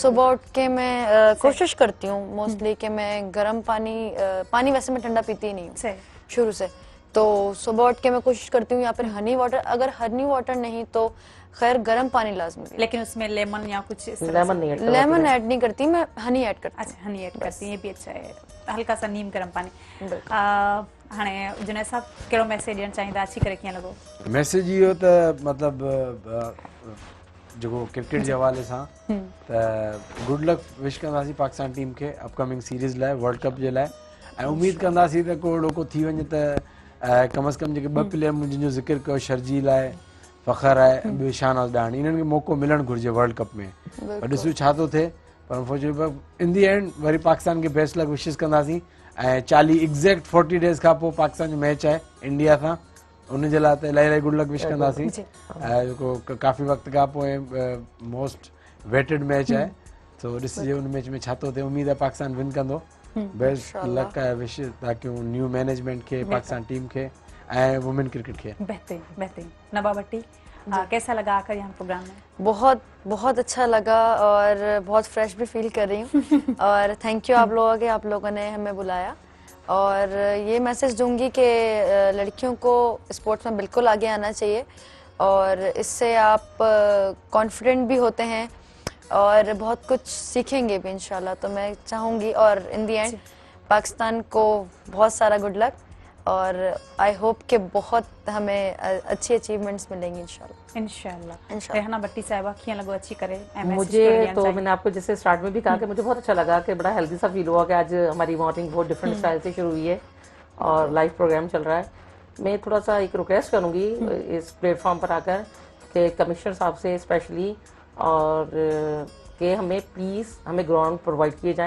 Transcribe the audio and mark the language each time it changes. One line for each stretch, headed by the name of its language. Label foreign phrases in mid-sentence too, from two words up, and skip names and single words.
Urdu: صبح اٹھ کے میں کوشش کرتی ہوں موسٹلی کہ میں گرم پانی ویسے میں ٹھنڈا پیتی ہی نہیں ہوں شروع سے، تو صبح اٹھ کے میں کوشش کرتی ہوں یا پھر
English: honey water,
Urdu: ، اگر
English: honey water
Urdu: نہیں تو خیر گرم پانی لازمی. لیکن اس میں لیمن یا کچھ
English: lemon add
Urdu: نہیں کرتی میں,
English: honey add
Urdu: کرتی ہوں. اچھا,
English: honey add
Urdu: کرتی ہیں، یہ بھی اچھا ہے. ہلکا سا نیم گرم پانی.
Sindhi: हाणे जुनैद साहब कहिड़ो मैसेज ॾियणु चाहींदा, अची करे कीअं लॻो? मैसेज इहो त मतिलबु जेको क्रिकेट जे हवाले सां त
English: good luck wish
Sindhi: कंदासीं पाकिस्तान टीम खे
English: upcoming series
Sindhi: लाइ, वर्ल्ड कप जे लाइ, ऐं उमेद कंदासीं त को अहिड़ो को थी वञे त कम से कम जेके 2 प्लेयर जिन जो ज़िक्र कयो, शर्जील आहे, फ़खर आहे, ॿियो शाहनवाज़ ॾाणी, इन्हनि खे मौक़ो मिलणु घुरिजे वर्ल्ड कप में। पर ॾिसूं छा थो थिए, पर
English: unfortunately in the end
Sindhi: वरी पाकिस्तान खे
English: best luck wishes
Sindhi: कंदासीं। ऐं
English: 40 exact 40 days
Sindhi: खां पोइ पाकिस्तान जो मैच आहे इंडिया सां, उन जे लाइ त इलाही
English: good luck wish
Sindhi: कंदासीं। जेको काफ़ी वक़्त खां पोइ
English: most waited match
Sindhi: आहे, तो ॾिसिजे उन मैच में छा थो थिए। उमेद आहे पाकिस्तान विन कंदो।
English: best luck
Sindhi: आहे विश था कयूं
English: new management
Sindhi: खे, पाकिस्तान टीम खे ऐं
English: women cricket
Sindhi: खे। बेहतरीन बेहतरीन।
Urdu: نبا بھٹی، کیسا لگا آکر یہاں پروگرام میں? بہت بہت اچھا لگا اور بہت فریش بھی فیل کر رہی ہوں اور
English: thank you
Urdu: آپ لوگوں نے ہمیں بلایا. اور یہ میسج دونگی کہ لڑکیوں کو اسپورٹس میں بالکل آگے آنا چاہیے اور اس سے آپ کانفیڈنٹ بھی ہوتے ہیں اور بہت کچھ سیکھیں گے بھی انشاءاللہ. تو میں چاہوں گی اور
English: in the end
Urdu: پاکستان کو بہت سارا
English: good luck
Urdu: اور
English: I hope
Urdu: کہ بہت ہمیں اچھی اچیومنٹس ملیں گی انشاءاللہ.
Sindhi: रेहाना भट्टी साहिबा, कीअं लॻो अची करे?
Urdu: مجھے تو میں نے آپ کو جیسے اسٹارٹ میں بھی کہا کہ مجھے بہت اچھا لگا کہ بڑا ہیلدی سا فیل ہوا کہ آج ہماری مارننگ بہت
English: different style
Urdu: سے شروع ہوئی ہے اور
English: live program
Urdu: چل رہا ہے. میں تھوڑا سا ایک ریکویسٹ کروں گی اس پلیٹ فارم پر آکر کہ کمشنر صاحب سے اسپیشلی اور کہ ہمیں پلیز ہمیں
English: ground provide
Urdu: کیے جائیں.